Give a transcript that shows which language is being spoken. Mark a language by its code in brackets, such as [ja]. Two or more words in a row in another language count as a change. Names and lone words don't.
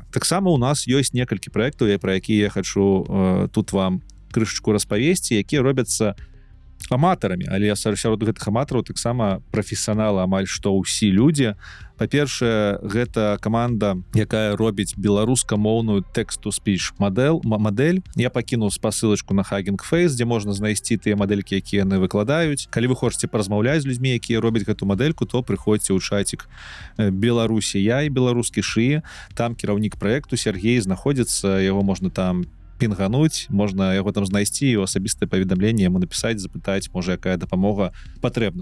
[be] Таксама у нас ёсць некалькі праектаў, пра якія я хачу тут вам крышачку распавесці, якія робяцца аматарамі, але сярод гэтых аматараў таксама прафесіяналы амаль што ўсе людзі. Па-першае, гэта каманда, якая робіць беларускамоўную [en] text-to-speech [be] мадэль. Я пакінуў спасылачку на Hugging Face, дзе можна знайсці тыя мадэлькі, якія яны выкладаюць. Калі вы хочаце паразмаўляць з людзьмі, якія робяць гэту мадэльку, то прыходзьце ў чатик Беларусі я і беларускі шыі. Там кіраўнік праекту Сергей знаходзіцца, яго можна там пінгануць, можна яго там знайсці, у асабістае паведамленне яму напісаць, запытаць, можа, якая дапамога патрэбна.